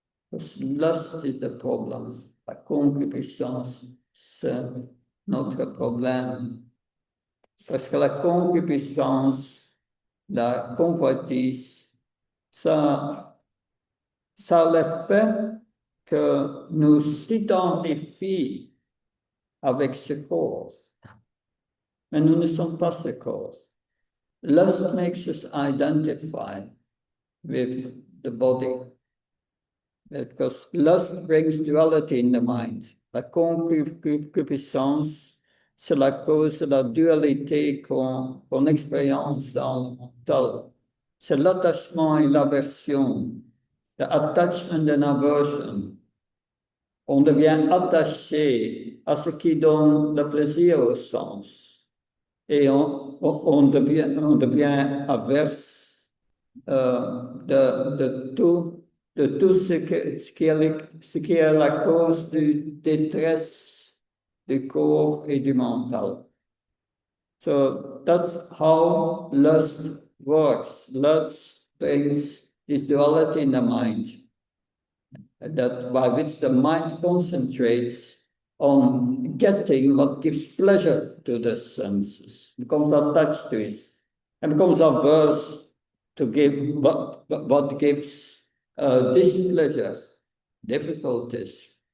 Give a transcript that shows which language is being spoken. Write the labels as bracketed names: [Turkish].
[English] Because lust is the problem. [French] La concupiscence, c'est notre problème. Parce que la concupiscence, la convoitise, ça a l'effet que nous identifions avec ce corps. Mais nous ne sommes pas ce corps. [English] Lust makes us identify with the body. Because lust brings duality in the mind. [French] La concupiscence, c'est la cause de la dualité qu'on expérience dans le mental. C'est l'attachement et l'aversion. [English] The attachment and aversion. [French] On devient attaché à ce qui donne le plaisir au sens. Et on devient averse de tout ce qui est la cause du détresse du corps et du mental. [English] So that's how lust works. Lust brings this duality in the mind, that by which the mind concentrates on getting what gives pleasure to the senses, becomes attached to it, and becomes averse to give what gives displeasure, difficulties.